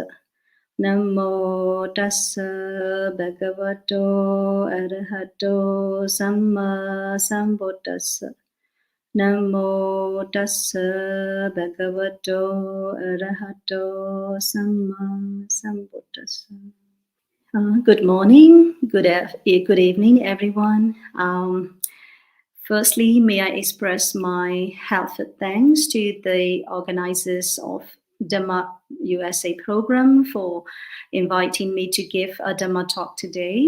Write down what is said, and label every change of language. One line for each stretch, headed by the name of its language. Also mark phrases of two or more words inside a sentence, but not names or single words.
Pali: Namo tassa bhagavato arahato samma sambuddhassa. Namo tassa bhagavato arahato samma sambuddhassa.
English: Good morning, good evening, everyone. Firstly, may I express my heartfelt thanks to the organizers of Dhamma USA program for inviting me to give a Dhamma talk today.